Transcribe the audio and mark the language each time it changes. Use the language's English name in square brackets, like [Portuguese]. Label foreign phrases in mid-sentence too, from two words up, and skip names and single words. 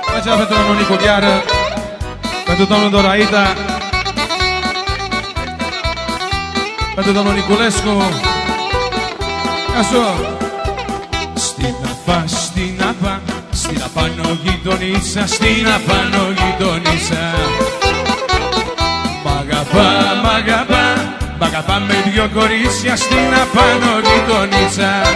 [Romanian] special pentru domnul Nicu Gheară, pentru domnul Doraita, pentru domnul Niculescu. Așa. [Greek] Στην απάνω γειτονίτσα, στην απάνω γειτονίτσα. Μ' αγαπά με δυο κορίτσια, στην απάνω γειτονίτσα.